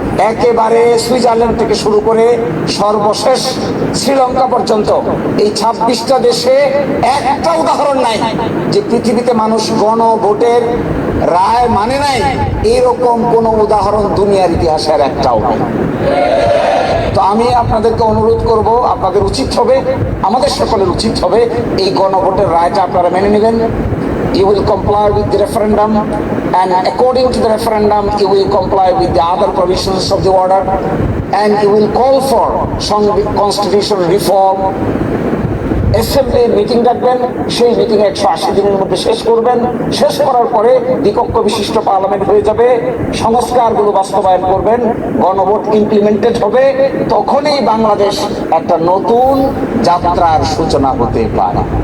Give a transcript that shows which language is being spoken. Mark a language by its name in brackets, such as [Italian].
[Bangla] একেবারে সুইজারল্যান্ড থেকে শুরু করে সর্বশেষ শ্রীলঙ্কা পর্যন্ত এই 26টা দেশে একটা উদাহরণ নাই যে পৃথিবীতে মানুষ গণভোটের রায় মানে নাই, এরকম কোন উদাহরণ দুনিয়ার ইতিহাসের একটাও নেই। তো আমি আপনাদেরকে অনুরোধ করব, আপনাদের উচিত হবে, আমাদের সকলের উচিত হবে এই গণভোটের রায়টা আপনারা মেনে নেবেন। [English] You will comply with the referendum, and according to the referendum you will comply with the other provisions of the order, and you will call for some constitutional reform. [Bangla] Assembly meeting ডাকবেন, সেই meeting 180 দিনের মধ্যে শেষ করবেন। শেষ করার পরে দ্বিকক্ষ বিশিষ্ট পার্লামেন্ট হয়ে যাবে, সংস্কারগুলো বাস্তবায়ন করবেন, গণভোট ইমপ্লিমেন্টেড হবে। তখনই বাংলাদেশ একটা নতুন যাত্রার সূচনা হতে পারে।